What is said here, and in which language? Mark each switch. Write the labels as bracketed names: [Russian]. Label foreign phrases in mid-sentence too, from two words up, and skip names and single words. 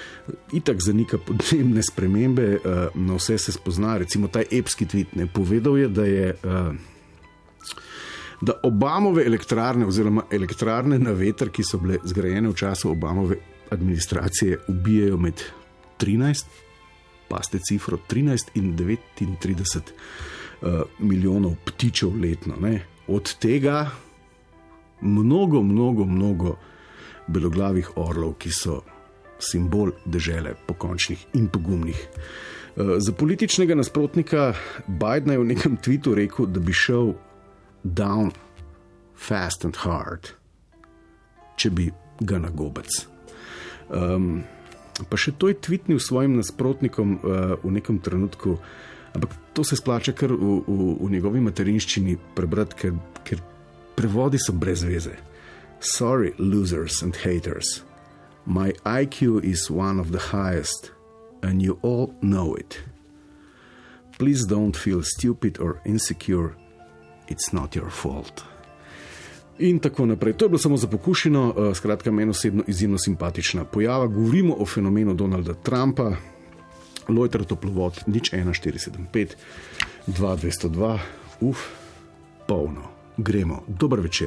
[Slovenian] Itak zanika podnebne spremembe, na vse se spozna, recimo ta epski tweet, ne, povedal je, da Obamove elektrarne oziroma elektrarne na veter, ki so bile zgrajene v času Obamove administracije, ubijajo med 13, paste cifro, 13 in 39 milijonov ptičev letno. Ne. Od tega mnogo beloglavih orlov, ki so simbol dežele pokončnih in pogumnih. Za političnega nasprotnika Bidena je v nekem tweetu rekel, da bi šel [English] down fast and hard, [Slovenian] če bi ga na gobec. Pa še to je tweetnil svojim nasprotnikom v nekem trenutku, ampak to se splača kar v njegovi materinščini prebrati, ker prevodi so brez veze. [English] Sorry, losers and haters. My IQ is one of the highest, and you all know it. Please don't feel stupid or insecure. It's not your fault. [Slovenian] In tako naprej. To je bilo samo za pokušino, skratka meni osebno izjemno simpatična pojava. Govorimo o fenomenu Donalda Trumpa. Lojter toplovod 01475 2202. Polno. Gremo. Dober večer.